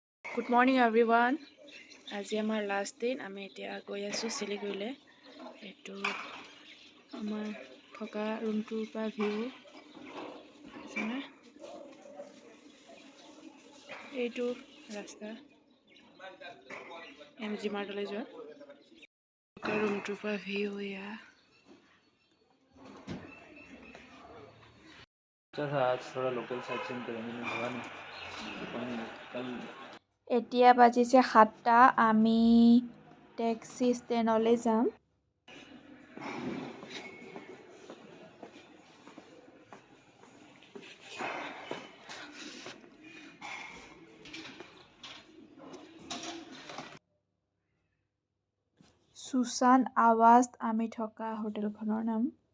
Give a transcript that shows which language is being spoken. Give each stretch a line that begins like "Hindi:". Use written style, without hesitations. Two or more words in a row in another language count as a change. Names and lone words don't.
English: Good morning everyone.
Assamese: আজি আমাৰ লাষ্ট দিন আমি এতিয়া গৈ আছোঁ শিলিগুৰিলৈ। এইটো আমাৰ থকা ৰুমটোৰ পৰা ভিউ আছেনে? এইটো ৰাস্তা MG মাৰ্টলৈ যোৱা থকা ৰুমটোৰ পৰা ভিউ এয়া।
Hindi: आज थोड़ा
English: local sight seeing
Hindi: करेंगे मैं हुआ नहीं कल
Assamese: এতিয়া বাজিছে 7টা। আমি টেক্সি ষ্টেণ্ডলৈ যাম। সুশান আৱাজ আমি থকা হোটেলখনৰ নাম।